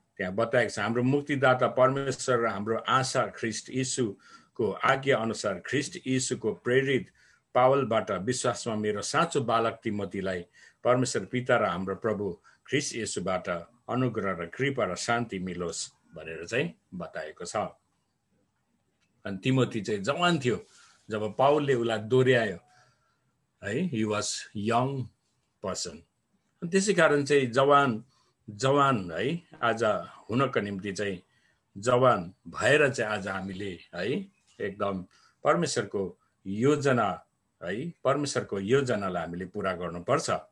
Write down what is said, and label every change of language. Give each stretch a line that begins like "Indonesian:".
Nepali: त्यहाँ बताएको छ हाम्रो मुक्तिदाता परमेश्वर र हाम्रो आशा ख्रीष्ट यीशुको आज्ञा अनुसार ख्रीष्ट यीशुको प्रेरित पावलबाट विश्वासमा मेरो साँचो बालक तिमोथीलाई परमेश्वर पिता र हाम्रो प्रभु ख्रीष्ट यीशुबाट अनुग्रह र कृपा र शान्ति मिलोस् भनेर चाहिँ बताएको छ। अनि तिमोथी चाहिँ जवान थियो जब पावलले उसलाई दोहोऱ्यायो है।
English: He was young person.
Nepali: त्यसै कारण चाहिँ जवान है आज हुनको निम्ति चाहिँ जवान भएर चाहिँ आज हामीले है एकदम परमेश्वरको योजनालाई हामीले पूरा गर्नुपर्छ।